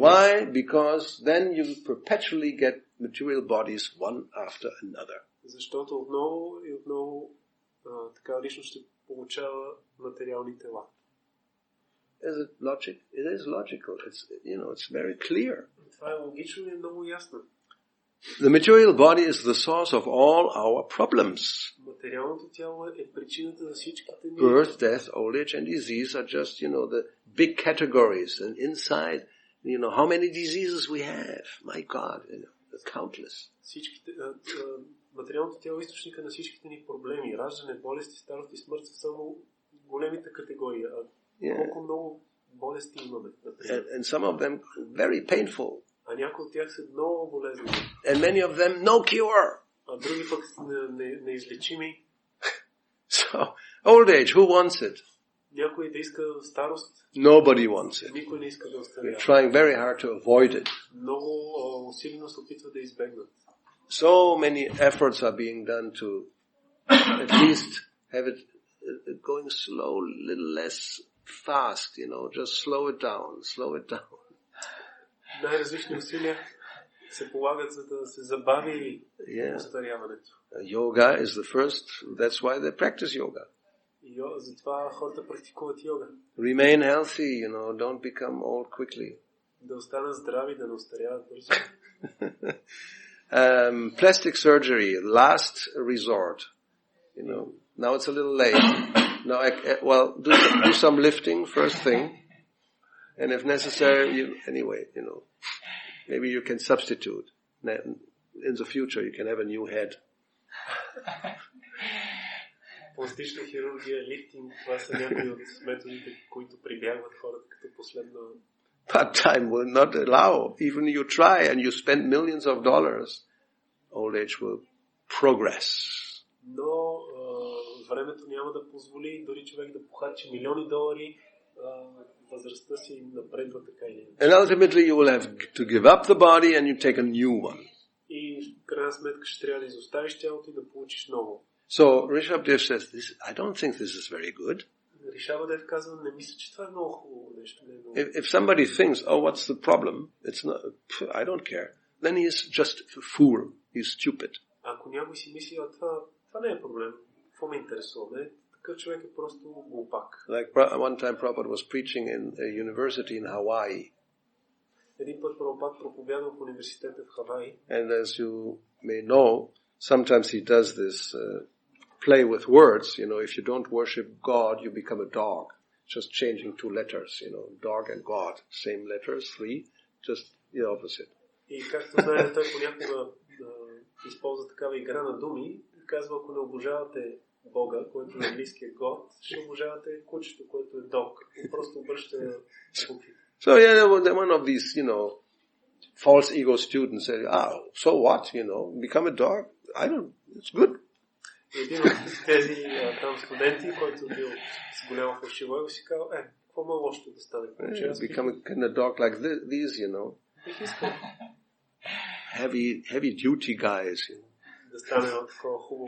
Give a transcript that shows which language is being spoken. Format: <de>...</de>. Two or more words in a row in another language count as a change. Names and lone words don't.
<en>And why? Because then you perpetually get material bodies one after another.</en> <bg>Защото отново и отново така лично ще получава материални тела.</bg> <en>Is it logic? It is logical. It's very clear.</en> <bg>Това е логично и е много ясно.</bg> <en>The material body is the source of all our problems.</en> <bg>Материалното тяло е причината за всичките ни.</bg> <en>Birth, death, old age and disease are just, the big categories. And inside, how many diseases we have. My God, countless.</en> <bg>Материалното тяло е източника на всичките ни проблеми. Раждане, болести, старост и смърт са само големите категории. Колко много болести имаме.</bg> <en>And some of them very painful.</en> <bg>А някои от тях са много болезнени.</bg> <en>And many of them no cure.</en> <bg>А други пък неизлечими.</bg> <en>So, old age, who wants it?</en> <bg>Някой да иска старост.</bg> <en>Nobody wants it.</en> <bg>Никой не иска да остарява.</bg> <en>We're trying very hard to avoid it.</en> <bg>Много усилено се опитва да избегнат.</bg> <en>So many efforts are being done to at least have it going slow, a little less fast, just slow it down.</en> <bg>Най-различни усилия се полагат, за да се забави остаряването.</bg> <en>Yoga is the first, that's why they practice yoga.</en> <bg>Затова хората практикуват йога.</bg> <en>Remain healthy, don't become old quickly.</en> <bg>Да останат здрави, да не остаряват бързо.</bg> <en>Plastic surgery, last resort. Now it's a little late. Now, do some lifting first thing, and if necessary, maybe you can substitute. In the future, you can have a new head.</en> <bg>Пластична хирургия, лифтинг, това са някои от методите, които прибягват хората като последно.</bg> <en>But time will not allow. Even you try and you spend millions of dollars, old age will progress.</en> <bg>Но времето няма да позволи дори човек да похарчи милиони долари, възрастта си напредва така или иначе.</bg> <en>And ultimately you will have to give up the body and you take a new one.</en> <bg>И в крайна сметка ще трябва да изоставиш тялото и да получиш ново.</bg> <en>So Rishabdev says, I don't think this is very good.</en> <bg>Rishabdev казва, не мисля, че това е много хубаво нещо.</bg> <en>If somebody thinks, what's the problem? It's not, I don't care. Then he is just a fool. He's stupid.</en> <bg>Ако някой си мисли, това не е проблем. Какво ме интересува? Такъв човек е просто глупак.</bg> <en>Like one time Prabhupada was preaching in a university in Hawaii.</en> <bg>Един път Прабхупад проповядва в университета в Хавай.</bg> <en>And as you may know, sometimes he does this play with words. If you don't worship God, you become a dog. Just changing 2 letters, dog and God. Same letters, 3, just the opposite.</en> <bg>И както знаете, той понякога използва такава игра на думи. Казва, ако не обожавате Бога, който е английския God, ще обожавате кучето, което е дог. И просто обръща буквите.</bg> <en>So one of these, false ego students said, so what, become a dog? It's good.</en> <bg>Един от тези там студенти, който бил с голямо фалшиво его, си казал, какво ма лошо да стане?</bg> <en>Become a dog like these,</en> <bg>Бих искал</bg> <en>heavy duty guys.</en> <bg>да стане такова хубаво</bg>